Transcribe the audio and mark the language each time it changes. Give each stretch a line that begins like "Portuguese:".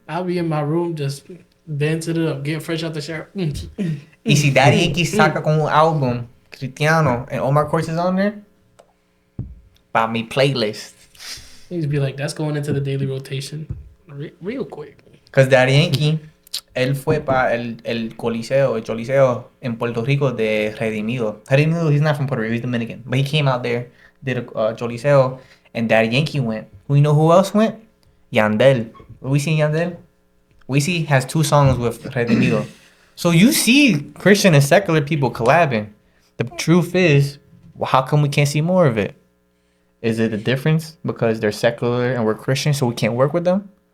English: I'll be in my room just dancing it up, getting fresh out the shower.
Spanish: Y si Daddy Yankee saca con un álbum cristiano
English: and Omar Courtz is on there,
Spanish: para mi playlist.
English: He just be like, that's going into the daily rotation real quick.
Spanish: Because Daddy Yankee, él fue para el Choliseo en Puerto Rico de Redimido.
English: Redimido, he's not from Puerto Rico, he's Dominican. But he came out there, did a Choliseo, and Daddy Yankee went. You know who else went? Yandel. We see Yandel? We see has 2 songs with Redimido. So you see Christian and secular people collabing. The truth is, well, how come we can't see more of it? Is it a difference because they're secular and we're Christian, so we can't work with them?